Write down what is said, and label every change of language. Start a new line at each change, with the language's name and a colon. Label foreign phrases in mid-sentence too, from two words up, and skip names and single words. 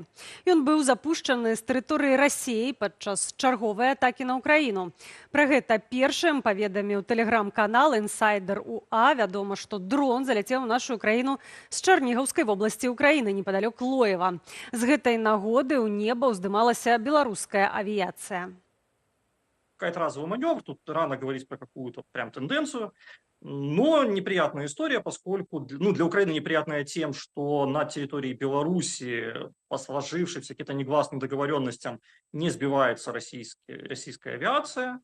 Belarusian: Ён быў запушчаны з тэрыторыі Расіі падчас чарговай атакі на Ўкраіну. Пра гэта першым паведаміў тэлеграм-канал «Інсайдер УА». Вядома, што дрон заляцеў у нашу краіну з Чарнігаўскай вобласці Ўкраіны, непадалёк Лоева. З гэтай нагоды ў неба ўздымалася беларуская авіяцыя.
Russian: Какой-то разовый маневр, тут рано говорить про какую-то прям тенденцию. Но неприятная история, поскольку для Украины неприятная тем, что на территории Беларуси по сложившимся каким-то негласным договоренностям не сбивается российская авиация.